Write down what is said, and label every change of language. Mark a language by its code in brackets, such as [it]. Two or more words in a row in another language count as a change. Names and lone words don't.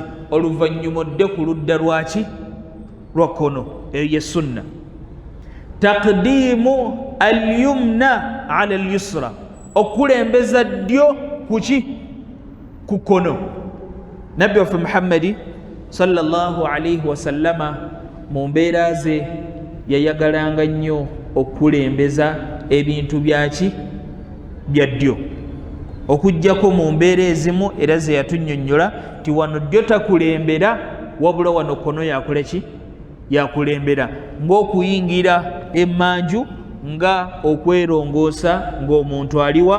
[lg] oluvannyuma odde ku ludda lwaki? lwa kkono. eyo ye sunna. [ar] تقديم اليمنى على اليسرى, [lg] okulembeza ddyo kuki? ku kkono. nabbi waffe muhammadi [ar] صلى الله عليه وسلم [lg] mu mbeera ze yayagalanga nnyo okulembeza ebintu byaki? bya ddyo, okuggyako mu mbeera ezimu era ze yatunnyonnyola ti wano ddyo takulembera wabula wano kkono yakole ki? yakulembera, ng'okuyingira emmanju nga okwerongoosa ng'omuntu aliwa?